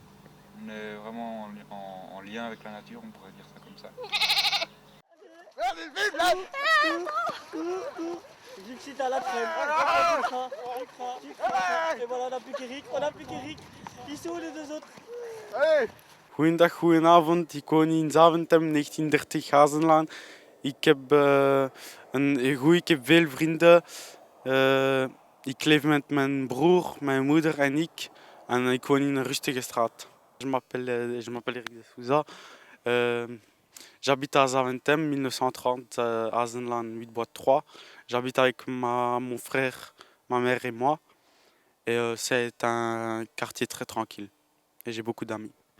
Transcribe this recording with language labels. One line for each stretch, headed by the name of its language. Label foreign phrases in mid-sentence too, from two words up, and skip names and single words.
French: On est vraiment en lien avec la nature, on pourrait dire ça comme ça. J'excite à la traîne. Et voilà, on n'a plus qu'Eric. Ils sont où les deux autres?
Dutch: Goedendag, goedenavond. Ik woon in Zaventem, 1930 Hazenlaan. Ik heb veel vrienden. Ik leef met mijn broer, mijn moeder en ik woon in een rustige straat.
French: Je m'appelle Eric de Souza. J'habite à Zaventem, 1930, Hazenlaan 8-3. J'habite avec mon frère, ma mère et moi. Et c'est un quartier très tranquille. Et j'ai beaucoup d'amis.